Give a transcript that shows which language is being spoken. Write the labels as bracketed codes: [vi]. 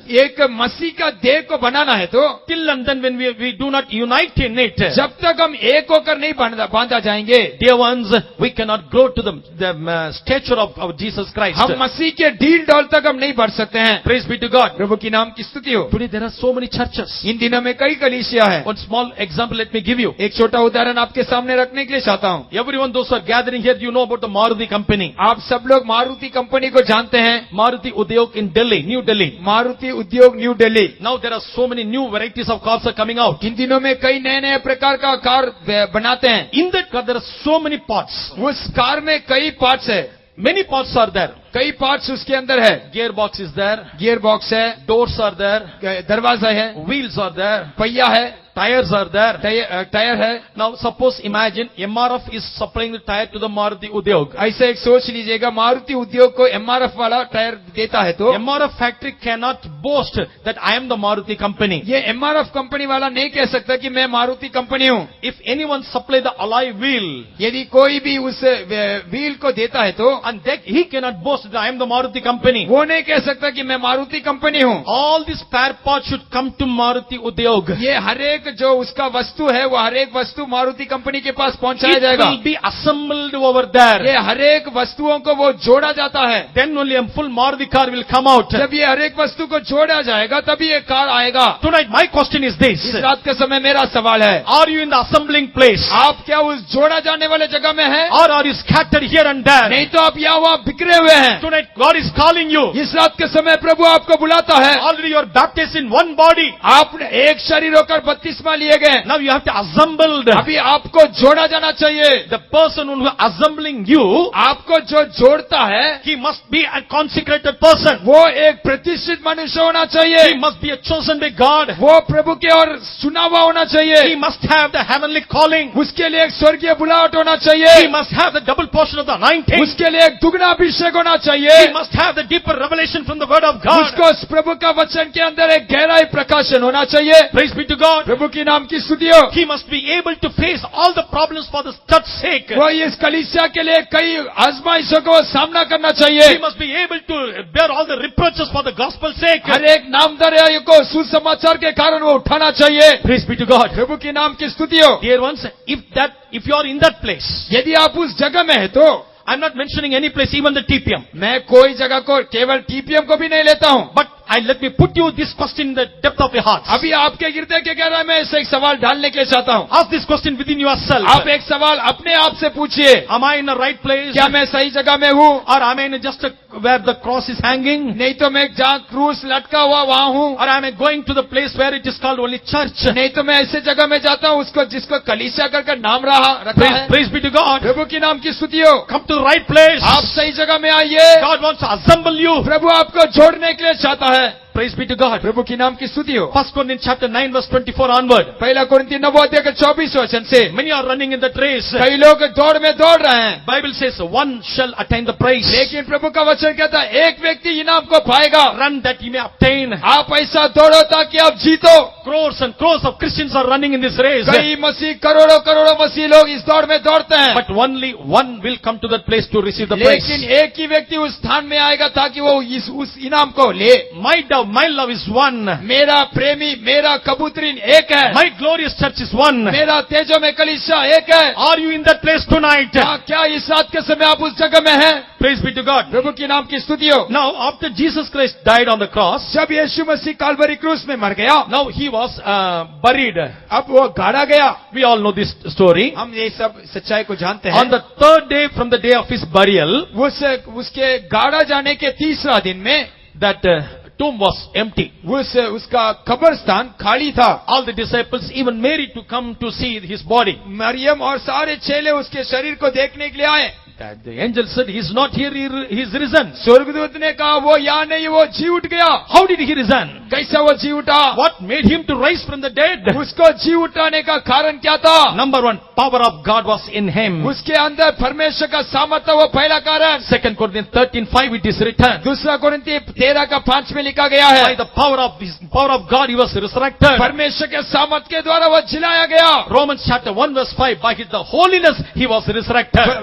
[hi] एक मसीह का देह को बनाना है तो [en] till and then when we do not unite in it, [hi] जब तक हम एक होकर नहीं बांधा जाएंगे, [en] dear ones, we cannot grow to the stature of Jesus Christ. [hi] हम मसीह के ढील डोल तक हम नहीं बढ़ सकते हैं। [en] Praise be to God. [hi] प्रभु की नाम की स्तुति हो। [en] Today there are so many churches. [hi] इन दिनों में कई कलीसिया है। [en] One small example let me give you. [hi] एक छोटा उदाहरण आपके सामने रखने के लिए चाहता हूँ। [en] Everyone, those who are gathering here, you know about the Maruti company. [hi] आप सब लोग मारुति कंपनी को जानते हैं। [en] Maruti Udyog in Delhi, New Delhi. [hi] Maruti उद्योग new Delhi. [en] Now there are so many new varieties of cars are coming out. [hi] इन दिनों में कई नए नए प्रकार का कार बनाते हैं। [en] In that car there are so many parts. [hi] उस कार में कई पार्ट्स है, [en] Many parts are there. [hi] कई पार्ट्स उसके अंदर है। [en] Gearbox is there. [hi] Gear box है, [en] Doors are there. [hi] दरवाजा है, [en] Wheels are there. [hi] पहिया है, [en] Tires are there. [hi] टायर है। [en] Now suppose imagine MRF is supplying the tire to the Maruti Udyog. [hi] ऐसे एक सोच लीजिएगा, मारुति उद्योग को एमआरएफ वाला टायर देता है तो [en] MRF factory cannot boast that I am the Maruti company. [hi] ये एमआरएफ कंपनी वाला नहीं कह सकता कि मैं मारुति कंपनी हूँ। [en] If anyone supply the alloy wheel, [hi] यदि कोई भी उस व्हील को देता है तो [en] and that he cannot boast that I am the Maruti company. [hi] वो नहीं कह सकता कि मैं मारुति कंपनी हूँ। [en] All these spare parts should come to Maruti Udyog. [hi] ये हर एक जो उसका वस्तु है वो हर एक वस्तु मारुति कंपनी के पास पहुंचाया [en] It [hi] जाएगा। [en] will be assembled over there. [hi] ये हर एक वस्तुओं को वो जोड़ा जाता है। [en] Then only a full Maruti car will come out. [hi] जब ये हर एक वस्तु को जोड़ा जाएगा तभी ये कार आएगा। [en] Tonight my question is this. [hi] इस रात के समय मेरा सवाल है, [en] Are you in the assembling place? [hi] आप क्या उस जोड़ा जाने वाले जगह में हैं? [en] Or are you scattered here and there? [hi] नहीं तो आप यहाँ वहाँ बिखरे हुए हैं। [en] Tonight God is calling you. [hi] इस रात के समय प्रभु आपको बुलाता है। [en] Already you are baptized in one body. [hi] आपने एक शरीर होकर बपतिस्मा लिए गए। [en] Now you have to assembled. [hi] अभी आपको जोड़ा जाना चाहिए। [en] The person who is assembling you, [hi] आपको जो जोड़ता है [en] he must be a consecrated person. [hi] वो एक प्रतिष्ठित मनुष्य होना [en] He [hi] चाहिए। [en] must be a chosen by God. [hi] वो प्रभु के और चुना हुआ होना [en] He [hi] चाहिए। [en] must have the heavenly calling. [hi] उसके लिए एक स्वर्गीय बुलाहट होना [en] He [hi] चाहिए। [en] must have the double portion of the anointing. [hi] उसके लिए एक दुगना अभिषेक होना [en] He [hi] चाहिए। [en] must have the deeper revelation from the word of God. [hi] उसको उस प्रभु का वचन के अंदर एक गहराई प्रकाशन होना चाहिए। [en] Praise be to God. [hi] प्रभु की नाम की स्तुति हो। [en] He must be able to face all the problems for the church's sake. [hi] वो इस कलीसिया के लिए कई आजमाइशों को सामना करना [en] He [hi] चाहिए। [en] must be able to bear all the reproaches for the gospel's sake. [hi] हर एक नामधराई को सुसमाचार के कारण वो उठाना चाहिए। [en] Praise be to God. [hi] प्रभु की नाम की स्तुति हो। [en] Dear ones, if you are in that place, [hi] यदि आप उस जगह में है तो [en] I'm not mentioning any place, even the TPM. [hi] मैं कोई जगह को केवल टीपीएम को भी नहीं लेता हूँ। [en] But let me put you this question in the depth of your heart. [hi] अभी आपके हृदय के गहराई में ऐसे एक सवाल डालने के लिए चाहता हूँ। [en] Ask this question within yourself. [hi] आप एक सवाल अपने आप से पूछिए, [en] Am I in the right place? [hi] क्या मैं सही जगह में हूँ? [en] Or am I in just where the cross is hanging? [hi] नहीं तो मैं जहाँ क्रूस लटका हुआ वहाँ हूँ। [en] Or am I going to the place where it is called only church? [hi] नहीं तो मैं ऐसे जगह में जाता हूँ उसको जिसको कलीसिया कर नाम रखा है। [en] Praise be to God. [hi] प्रभु की नाम की स्तुति हो। [en] Come to the right place. [hi] आप सही जगह में आइए। [en] God wants to assemble you. [hi] प्रभु आपको जोड़ने के लिए चाहता है। [en] Praise be to God. [hi] प्रभु की नाम की स्तुति हो। [en] 1 Corinthians chapter 9 verse 24 onward. [hi] पहला कुरिन्ती 9 अध्याय के 24 वचन से [en] Many are running in that race. [hi] कई लोग दौड़ में दौड़ रहे हैं, [en] Bible says one shall attain the praise. [hi] लेकिन प्रभु का वचन कहता है एक व्यक्ति इनाम को पाएगा। [en] Run that he may obtain. [hi] आप ऐसा दौड़ो ताकि आप जीतो। [en] Crores and crores of Christians are running in this race. [hi] कई मसीह करोड़ों करोड़ों मसीह लोग इस दौड़ में दौड़ते हैं, [en] But only one will come to that place to receive the praise. [hi] लेकिन एक ही व्यक्ति उस स्थान में आएगा ताकि वो उस इनाम को ले। [en] My doubt my love is one. [hi] मेरा प्रेमी, मेरा कबूतरीन एक है, [en] My glorious church is one. [hi] मेरा तेजो में कलीसिया एक है। [en] Are you in that place tonight? [hi] क्या इस रात के समय आप उस जगह में हैं? [en] Praise be to God. [hi] प्रभु के नाम की स्तुति हो। [en] Now, after Jesus Christ died on the cross, [hi] जब यीशु मसीह काल्वरी क्रूस में मर गया, [en] now he was buried. [hi] अब वो गाड़ा गया। [en] We all know this story. [hi] हम ये सब सच्चाई को जानते हैं। [en] On the third day from the day of his burial, [hi] उसके गाड़ा जाने के तीसरा दिन में [en] that tomb was empty. [hi] उसका कब्रस्थान खाली था। [en] All the disciples, even Mary, to come to see his body. [hi] Maryam और सारे चेले उसके शरीर को देखने के लिए आए। [en] That the angel said, he's not here, he is risen. [hi] स्वर्गदूत ने कहा वो यहाँ नहीं, वो जी उठ गया। [en] How did he resign? [hi] कैसा वो जी उठा? [en] What made him to rise from the dead? [hi] उसको जी उठाने का कारण क्या था? [en] Number one, power of God was in him. [hi] उसके अंदर परमेश्वर का सामर्थ्य, वो पहला कारण। [en] 2 Corinthians 13:5 it is written. [hi] दूसरा कोरिन्थी 13:5 में लिखा गया है, [en] By the power of God he was resurrected. [hi] परमेश्वर के सामर्थ के द्वारा वो जिलाया गया। [en] Romans chapter 1 verse 5, by the holiness he was resurrected.